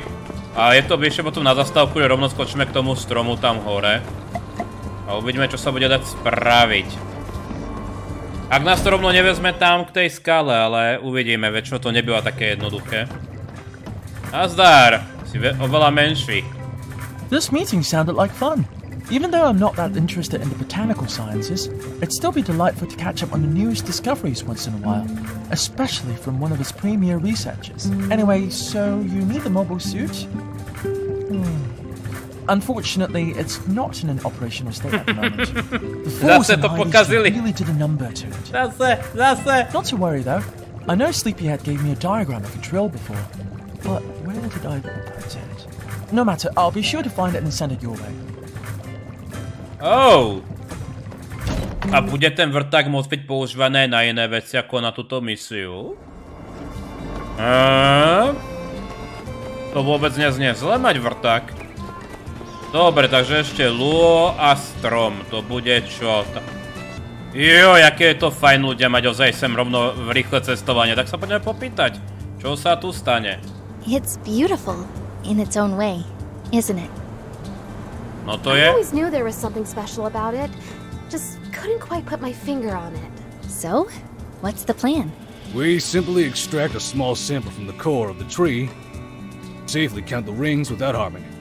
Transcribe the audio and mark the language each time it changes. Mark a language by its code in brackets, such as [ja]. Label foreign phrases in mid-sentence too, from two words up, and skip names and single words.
[sk] A je to bližšie potom na zastávku, že rovno skočíme k tomu stromu tam hore. A uvidíme, čo sa bude dať spraviť. Ak nás to rovno nevezme tam k tej skale, ale uvidíme, väčšinou to nebýva také jednoduché. Nazdar, si oveľa menší. [en] This meeting sounded like fun. Even though I'm not that interested in the botanical sciences, it'd still be delightful to catch up on the newest discoveries once in a while, especially from one of his premier researchers. Anyway, so you need the mobile suit? Unfortunately, it's not in an operational state at the moment. The force and really did a number to it. Not to worry though. I know Sleepyhead gave me a diagram of a drill before, but where did I put it? No matter, I'll be sure to find it and send it your way. Oh! [sk] A bude ten vrták môcť byť používané na iné veci ako na túto misiu? To vôbec neznie zle mať vrták. Dobre, takže ešte lúo a strom. To bude čo? Jo, aké je to fajn ľudia mať ozaj sem rovno v rýchle cestovanie. Tak sa poďme popýtať, čo sa tu stane. [en] It's beautiful in its own way, isn't it? [sk] No to je. [en] I always knew there was something special about it. Just couldn't quite put my finger on it. So, what's the plan? We simply extract a small sample from the core of the tree, safely count the rings without harming it.